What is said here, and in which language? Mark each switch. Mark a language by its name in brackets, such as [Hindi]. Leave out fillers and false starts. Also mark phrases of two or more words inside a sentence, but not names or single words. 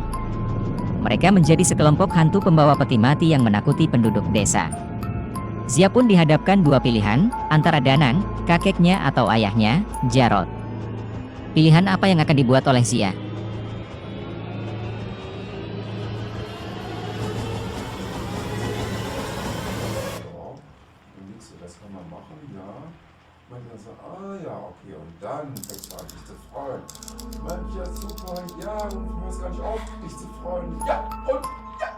[Indonesian] Mereka menjadi sekelompok hantu pembawa peti mati yang menakuti penduduk desa. Zia pun dihadapkan dua pilihan, antara Danang, kakeknya atau ayahnya, Jarot. Pilihan apa yang akan dibuat oleh Zia? [German] Das kann man machen, ja. meinte er so, ah ja, okay, und dann fängst du an, dich zu freuen. Ich meinte, ja super, ja, und du hörst gar nicht auf, dich zu freuen.